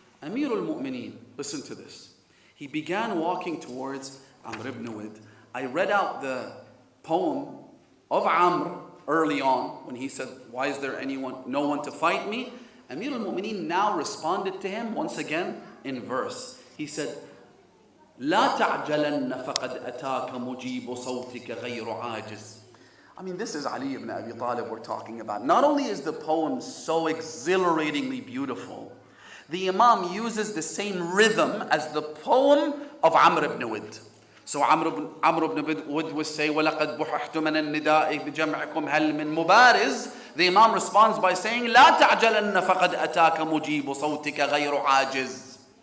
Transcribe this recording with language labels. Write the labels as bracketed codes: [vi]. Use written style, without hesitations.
[en] Amir al-Mu'mineen, listen to this. He began walking towards Amr ibn Uwayd. I read out the poem of Amr early on when he said, why is there no one to fight me? Amir al-Mu'mineen now responded to him once again in verse. He said, [ar] لا تعجلن فقد أتاك مجيب صوتك غير عاجز. [en] I mean, this is Ali ibn Abi Talib we're talking about. Not only is the poem so exhilaratingly beautiful, the Imam uses the same rhythm as the poem of Amr ibn Uwayd. So Amr ibn Uwayd would say, [ar] وَلَقَدْ بُحِحْتُ مِنَ النِّدَاءِ بِجَمْعِكُمْ هَلْ مِن مُبَارِزٍ. [en] The Imam responds by saying, [ar] لَا تَعْجَلَنَّ فَقَدْ أَتَاكَ مُجِيبُ صَوْتِكَ غَيْرُ عَاجِزٍ.